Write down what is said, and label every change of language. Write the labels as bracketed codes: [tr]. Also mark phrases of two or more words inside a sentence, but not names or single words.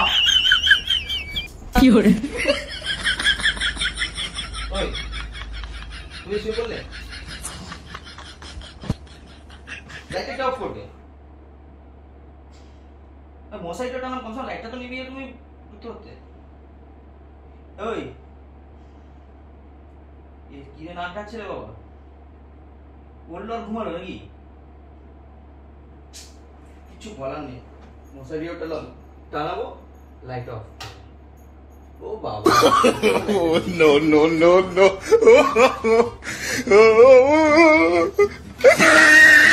[zh] 有人。 [bn] ওই তুমি শুয়ে পড়লে, লাইটটা অফ করবে। মশারিটা টানাম, কমসে লাইটটা তো নিভিয়ে তুমি উঠতে হতে। ওই কি রে নাক ডাকছে রে বাবা, বললো আর ঘুমালো নাকি? কিছু বলার নেই, মশারিও টানাবো, [en] light off. [bn] ও বাবা [en] Oh no no no no!